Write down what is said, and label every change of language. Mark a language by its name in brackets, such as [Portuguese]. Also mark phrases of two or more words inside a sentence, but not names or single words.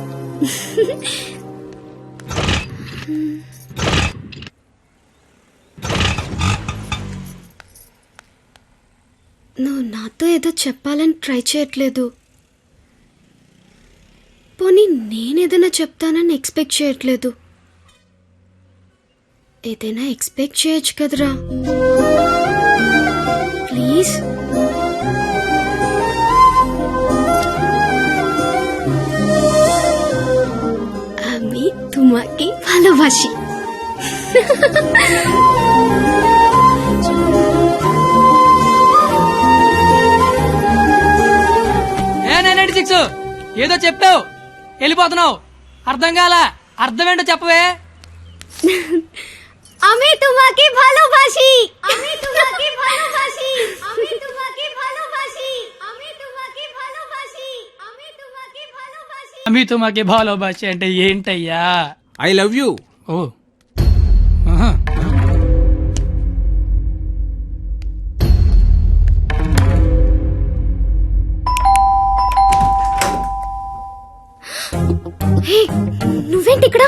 [Telugu] నువ్వు నాతో ఏదో చెప్పాలని ట్రై చేయట్లేదు. పోనీ నేనేదైనా చెప్తానని ఎక్స్పెక్ట్ చేయట్లేదు. ఏదైనా ఎక్స్పెక్ట్ చేయొచ్చు కదరా, ప్లీజ్. [Bangla] আমি তোমাকে ভালোবাসি. [Telugu] ఏ 996 ఏదో చెప్పావు, వెళ్ళిపోతున్నావు. అర్థం కాల, అర్థం ఏంటో చెప్పవే. [Bangla] আমি তোমাকে ভালোবাসি. আমি তোমাকে ভালোবাসি. আমি তোমাকে ভালোবাসি. আমি তোমাকে ভালোবাসি. আমি তোমাকে ভালোবাসি. [Telugu] మీతో మాకే భాలోభాష అంటే ఏంటయ్యా? [English] I love you. ఓ, ఆహా. [Telugu] హే, నువ్వేంటి ఇక్కడ?